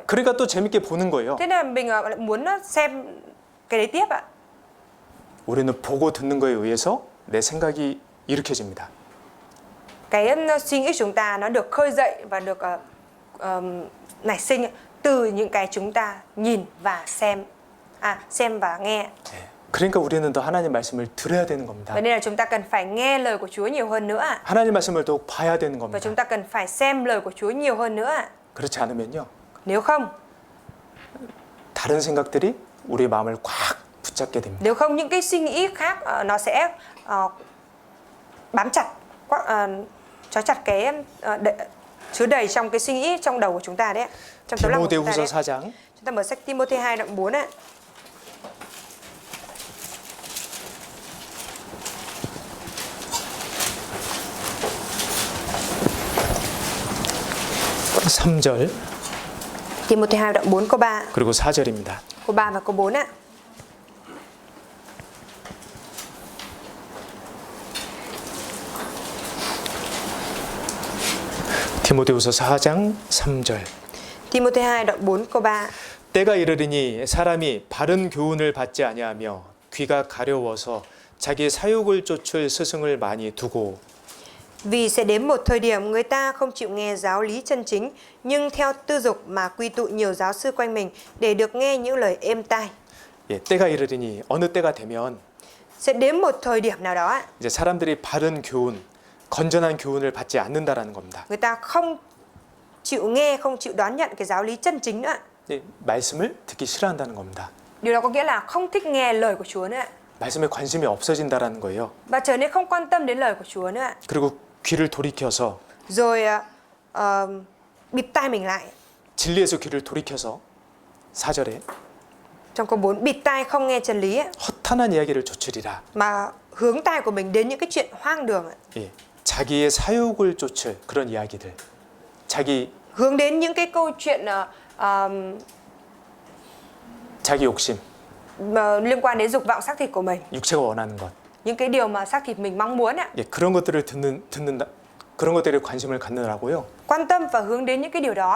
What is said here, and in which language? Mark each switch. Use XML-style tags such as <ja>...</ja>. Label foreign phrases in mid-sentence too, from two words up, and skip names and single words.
<ko>그러니까 또 재밌게 보는 거예요.</ko> <vi>Thế nên là mình lại muốn xem cái đấy tiếp ạ.</vi> <ko>우리는 보고 듣는 거에 의해서 내 생각이 일으켜집니다.</ko> <vi>Cái suy nghĩ của chúng ta nó được khơi dậy và được nảy sinh từ những cái chúng ta nhìn và xem và nghe.</vi> <ko>예, 그러니까 우리는 더 하나님 말씀을 들어야 되는 겁니다.</ko> <vi>Vậy nên là chúng ta cần phải nghe lời của Chúa nhiều hơn nữa ạ.</vi> <ko>하나님 말씀을 더욱 봐야 되는</ko> <vi>Và</vi> <ko>겁니다.</ko> <vi>chúng ta cần phải xem lời của Chúa nhiều hơn nữa ạ.</vi> <ko>그렇지 않으면요,</ko> <vi>Nếu không,</vi> <ko>다른 생각들이 우리의 마음을 꽉 붙잡게 됩니다.</ko> <vi>nếu không những cái suy nghĩ khác nó sẽ bám chặt, trói chặt cái chứa đầy trong cái suy nghĩ trong đầu của chúng ta đấy ạ. Trong tấm lòng của chúng ta</vi> <ko>디모데후서</ko> <vi>đấy.</vi> <ko>4장</ko> <vi>Chúng ta mở sách Timôthê 2 đoạn 4 ạ.</vi> <ko>삼절</ko> <vi>Timôthê 2 đoạn 4 câu 3,</vi> <ko>그리고 4절입니다.</ko> <vi>câu 3 và câu 4 ạ.</vi> <ko>디모데후서 4장 3절.</ko> <vi>Timôthê 2 đoạn 4 câu 3.</vi> <ko>때가 이르리니 사람이 바른 교훈을 받지 아니하며 귀가 가려워서 자기 사욕을 쫓을 스승을 많이 두고</ko> <vi>Vì sẽ đến một thời điểm người ta không chịu nghe giáo lý chân chính, nhưng theo tư dục mà quy tụ nhiều giáo sư quanh mình để được nghe những lời êm tai.</vi> <ko>예, 때가 이르리니 어느 때가 되면</ko> <vi>Sẽ đến một thời điểm nào đó,</vi> <ko>이제 사람들이 바른 교훈, 건전한 교훈을 받지 않는다라는 겁니다.</ko> <vi>người ta không chịu nghe, không chịu đón nhận cái giáo lý chân chính nữa.</vi> <ko>예, 말씀을 듣기 싫어한다는 겁니다.</ko> <vi>Điều đó có nghĩa là không thích nghe lời của Chúa nữa.</vi> <ko>말씀에 관심이 없어진다라는 거예요.</ko> <vi>Và trở nên không quan tâm đến lời của Chúa nữa.</vi> <ko>그리고 귀를 돌이켜서</ko> <vi>Rồi bịt tai mình lại.</vi> <ko>진리에서 귀를 돌이켜서 4절에</ko> <vi>Trong câu 4, bịt tai không nghe chân lý ấy,</vi> <ko>허탄한 이야기를 쫓으리라.</ko> <vi>mà hướng tai của mình đến những cái chuyện hoang đường ấy.</vi> <ko>예, 자기의 사욕을 쫓을 그런 이야기들. 자기</ko> <vi>Hướng đến những cái câu chuyện</vi> <ko>자기 욕심,</ko> <vi>liên quan đến dục vọng xác thịt của mình,</vi> <ko>육체가 원하는 것.</ko> <vi>những cái điều mà xác thịt mình mong muốn ạ.</vi> <ko>예, 그런 것들을 듣는다. 그런 것들에 관심을 갖느라고요.</ko> <vi>Quan tâm và hướng đến những cái điều đó.</vi>